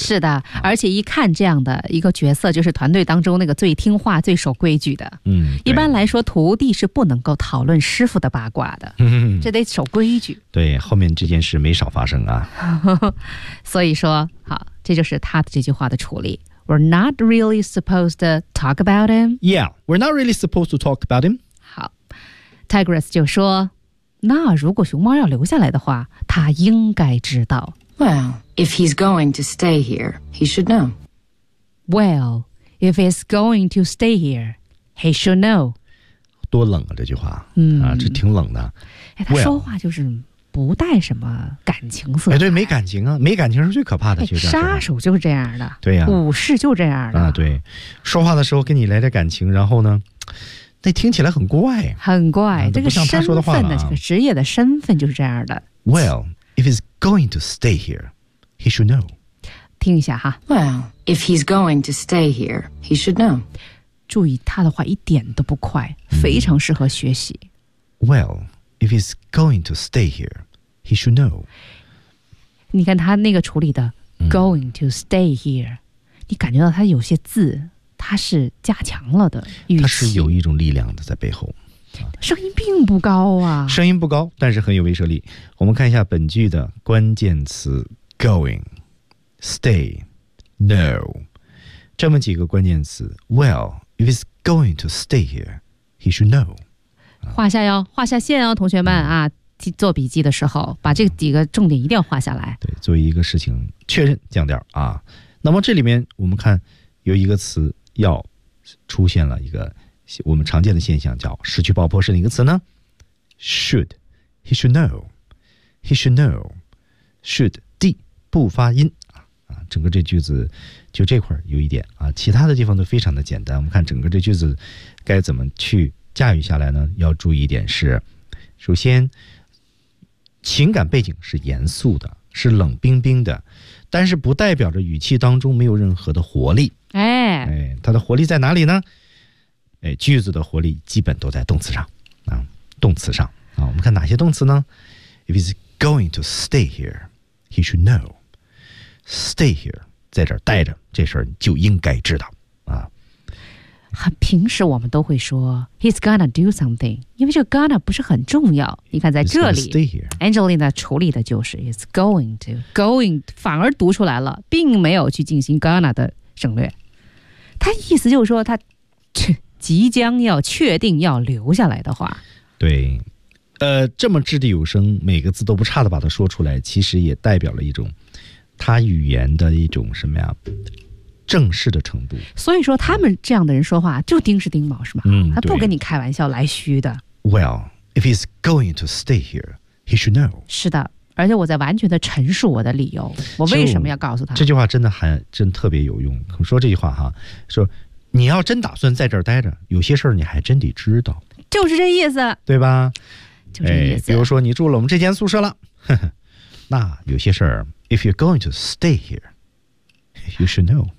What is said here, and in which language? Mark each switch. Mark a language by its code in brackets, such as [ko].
[zh] 是的、而且一看这样的一个角色就是团队当中那个最听话最守规矩的。一般来说徒弟是不能够讨论师父的八卦的。这得守规矩。对后面这件事没少发生啊。所以说好这就是他的这句话的处理。 [en] We're not really supposed to talk about him. Yeah, we're not really supposed to talk about him. [zh] 好 ,Tigress 就说那如果熊猫要留下来的话他应该知道。 [en] Well, if he's going to stay here, he should know. Well, if he's going to stay here, he should know. [zh] 多冷啊，这句话，嗯，啊，这挺冷的。哎，他说话就是不带什么感情色。哎，对，没感情啊，没感情是最可怕的，就是，杀手就是这样的。对呀，武士就这样的啊。对，说话的时候跟你来点感情，然后呢，那听起来很怪，很怪。啊，这个身份的，啊，这个职业的身份就是这样的。 [en] Well, if he's going to stay here, he should know. [zh] 听一下哈。 [en] Well, if he's going to stay here, he should know. [zh] 注意他的话一点都不快，非常适合学习。 [en] Well, if he's going to stay here, he should know. [zh] 你看他那个处理的 going to stay here, 你感觉到他有些字他是加强了的语气，他是有一种力量的在背后。声音并不高啊，声音不高，但是很有威慑力。我们看一下本句的关键词 going, stay, know, 这么几个关键词。 [en] Well, if he's going to stay here, he should know. [zh] 画下哟，画下线哦，同学们啊，做笔记的时候把这几个重点一定要画下来。对，作为一个事情确认降调啊。那么这里面我们看有一个词要出现了，一个我们常见的现象叫失去爆破，是哪个词呢？ should, he should know, he should know, should, D, 不发音啊，整个这句子就这块有一点啊，其他的地方都非常的简单。我们看整个这句子该怎么去驾驭下来呢？要注意一点是，首先情感背景是严肃的，是冷冰冰的，但是不代表着语气当中没有任何的活力。哎，它的活力在哪里呢？哎，句子的活力基本都在动词上啊，动词上啊。 [en] 我们看哪些动词呢？If he's going to stay here, he should know. [zh] Stay here，在这儿待着，这事儿就应该知道啊。很平时我们都会说 he's gonna do something，因为这个 gonna 不是很重要。你看在这里 ，Angelina 处理的就是 he's going to going，反而读出来了，并没有去进行 gonna 的省略。他意思就是说他即将要确定要留下来的话。对，这么掷地有声，每个字都不差的把它说出来，其实也代表了一种他语言的一种什么呀，正式的程度。所以说他们这样的人说话就钉是钉毛是吗？嗯，他不跟你开玩笑来虚的。 [en] Well, if he's going to stay here, he should know. [zh] 是的，而且我在完全的陈述我的理由，我为什么要告诉他。这句话真的还真特别有用。说这句话哈，说你要真打算在这儿待着，有些事儿你还真得知道。就是这意思，对吧？就这意思。比如说你住了我们这间宿舍了，呵呵，那有些事儿 ， if you're going to stay here, you should know。